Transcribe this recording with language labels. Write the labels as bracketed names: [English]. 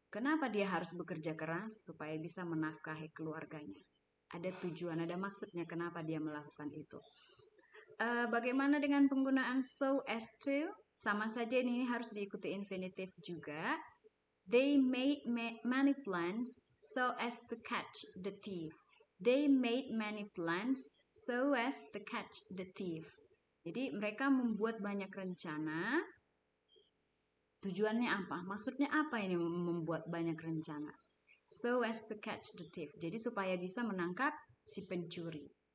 [Indonesian] Kenapa dia harus bekerja keras supaya bisa menafkahi keluarganya? Ada tujuan, ada maksudnya kenapa dia melakukan itu. Bagaimana dengan penggunaan so as to? Sama saja ini harus diikuti infinitif juga. [English] They made many plans so as to catch the thief. They made many plans so as to catch the thief. [Indonesian] Jadi mereka membuat banyak rencana. Tujuannya apa? Maksudnya apa ini membuat banyak rencana? [English] So as to catch the thief. [Indonesian] Jadi supaya bisa menangkap si pencuri.